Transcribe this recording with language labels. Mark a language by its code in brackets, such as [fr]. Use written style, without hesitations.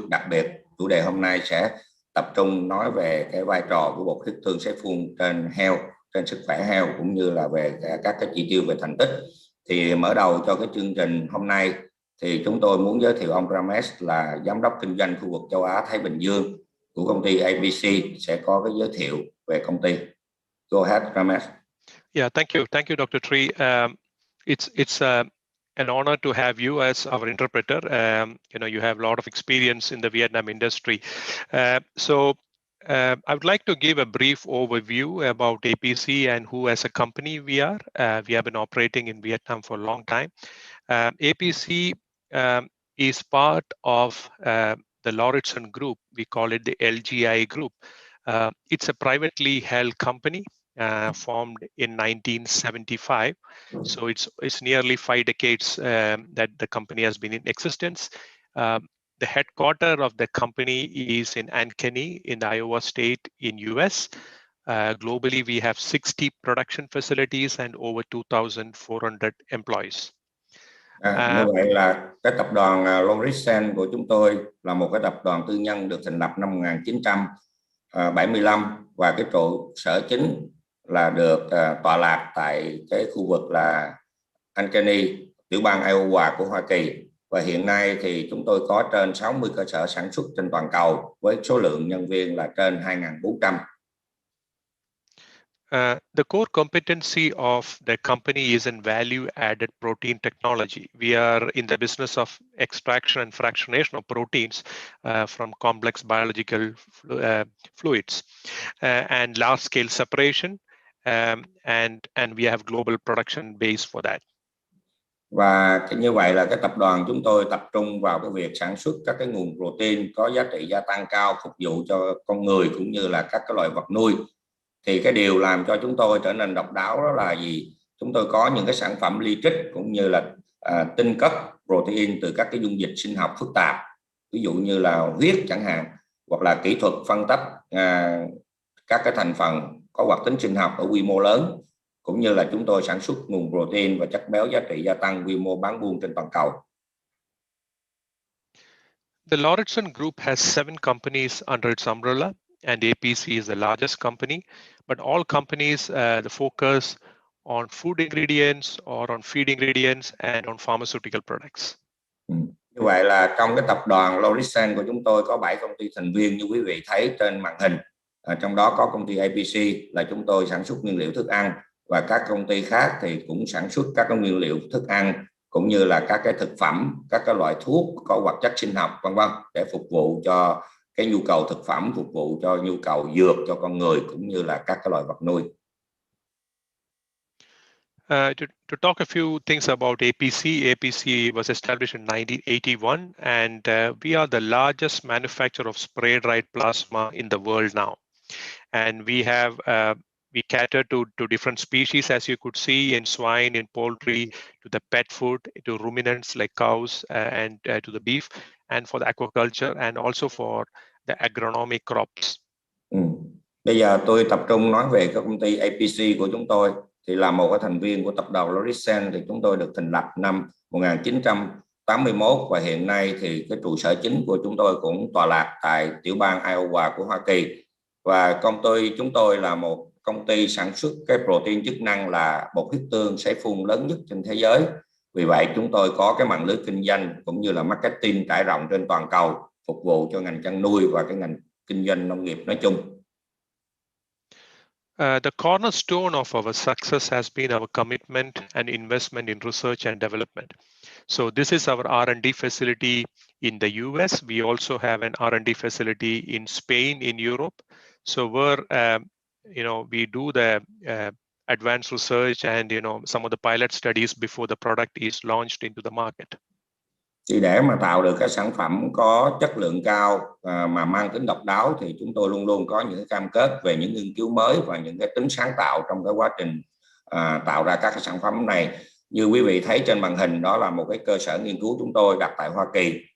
[vi] Đặc biệt chủ đề hôm nay sẽ tập trung nói về cái vai trò của bột huyết tương sấy phun trên heo, trên sức khỏe heo, cũng như là về các cái chỉ tiêu về thành tích. Thì mở đầu cho cái chương trình hôm nay thì chúng tôi muốn giới thiệu ông Ramesh là giám đốc kinh doanh khu vực châu Á Thái Bình Dương của công ty APC, sẽ có cái giới thiệu về công ty. [en] Go ahead, Ramesh. Yeah, thank you, Dr. Tree. It's an honor to have you as our interpreter. You have a lot of experience in the Vietnam industry. I would like to give a brief overview about APC and who as a company we are. We have been operating in Vietnam for a long time. APC is part of the Lauritzen Group. We call it the LGI Group. It's a privately held company formed in 1975. So it's nearly 5 decades that the company has been in existence. The headquarters of the company is in Ankeny in the Iowa State in US. Globally, we have 60 production facilities and over 2,400 employees. [vi] Như vậy là cái tập đoàn Lauritzen của chúng tôi là một cái tập đoàn tư nhân được thành lập năm 1975 và cái trụ sở chính là được tọa lạc tại cái khu vực là Ankeny, tiểu bang Iowa của Hoa Kỳ. Và hiện nay thì chúng tôi có trên 60 cơ sở sản xuất trên toàn cầu với số lượng nhân viên là trên 2.400. [en] The core competency of the company is in value-added protein technology. We are in the business of extraction and fractionation of proteins from complex biological fluids and large-scale separation, and we have global production base for that. [vi] Và như vậy là cái tập đoàn chúng tôi tập trung vào cái việc sản xuất các cái nguồn protein có giá trị gia tăng cao phục vụ cho con người cũng như là các cái loài vật nuôi. Thì cái điều làm cho chúng tôi trở nên độc đáo đó là gì? Chúng tôi có những cái sản phẩm ly trích cũng như là tinh chất protein từ các cái dung dịch sinh học phức tạp, ví dụ như là huyết chẳng hạn, hoặc là kỹ thuật phân tách các cái thành phần có hoạt tính sinh học ở quy mô lớn, cũng như là chúng tôi sản xuất nguồn protein và chất béo giá trị gia tăng quy mô bán buôn trên toàn cầu. [en] The Lauritzen Group has 7 companies under its umbrella, and APC is the largest company. But all companies the focus on food ingredients or on feed ingredients and on pharmaceutical products. [vi] Như vậy là trong cái tập đoàn Lauritzen của chúng tôi có 7 công ty thành viên như quý vị thấy trên màn hình. Trong đó có công ty APC là chúng tôi sản xuất nguyên liệu thức ăn, và các công ty khác thì cũng sản xuất các nguyên liệu thức ăn cũng như là các cái thực phẩm, các cái loại thuốc có hoạt chất sinh học vân vân để phục vụ cho cái nhu cầu thực phẩm, phục vụ cho nhu cầu dược cho con người cũng như là các cái loài vật nuôi. [en] To talk a few things about APC. APC was established in 1981, and we are the largest manufacturer of spray-dried plasma in the world now. And we have we cater to different species, as you could see, in swine, in poultry, to the pet food, to ruminants like cows, and to the beef, and for the aquaculture, and also for the agronomic crops. [vi] Bây giờ tôi tập trung nói về các công ty APC của chúng tôi. Thì là một cái thành viên của tập đoàn Lauritzen, thì chúng tôi được thành lập năm 1981 và hiện nay thì cái trụ sở chính của chúng tôi cũng tọa lạc tại tiểu bang Iowa của Hoa Kỳ. Và công ty chúng tôi là một công ty sản xuất cái protein chức năng là bột huyết tương sấy phun lớn nhất trên thế giới. Vì vậy chúng tôi có cái mạng lưới kinh doanh cũng như là marketing trải rộng trên toàn cầu, phục vụ cho ngành chăn nuôi và cái ngành kinh doanh nông nghiệp nói chung. [en] The cornerstone of our success has been our commitment and investment in research and development. So this is our R&D facility in the US. We also have an R&D facility in Spain, in Europe. So where we do the advanced research and some of the pilot studies before the product is launched into the market. [vi] Thì để mà tạo được các sản phẩm có chất lượng cao mà mang tính độc đáo thì chúng tôi luôn luôn có những cam kết về những nghiên cứu mới và những cái tính sáng tạo trong cái quá trình tạo ra các cái sản phẩm này. Như quý vị thấy trên màn hình, đó là một cái cơ sở nghiên cứu chúng tôi đặt tại Hoa Kỳ.